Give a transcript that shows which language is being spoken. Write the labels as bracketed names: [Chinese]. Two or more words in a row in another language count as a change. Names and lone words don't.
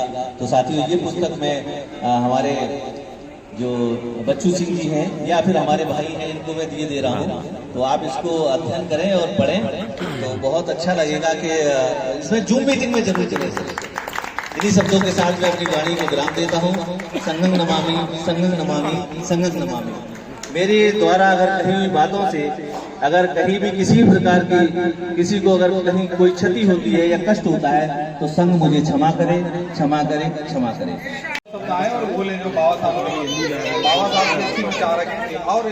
[Hindi] तो साथियों, ये पुस्तक में हमारे जो बच्चू सिंह जी हैं या फिर हमारे भाई हैं, इनको मैं दिए दे रहा हूँ, तो आप इसको अध्ययन करें और पढ़ें तो बहुत अच्छा लगेगा कि इसमें जूम मीटिंग में जरूर चले। इन्हीं शब्दों के साथ मैं अपनी वाणी को विराम देता हूँ। [Pali] संघं नमामि, संघं नमामि, संघं नमामि। [Hindi] मेरे द्वारा अगर कही हुई बातों से अगर कहीं भी किसी प्रकार की किसी को अगर कहीं कोई क्षति होती है या कष्ट होता है तो संघ मुझे क्षमा करे, क्षमा करे, क्षमा करे। और बोले जो बाबा साहब ने विचार रखे और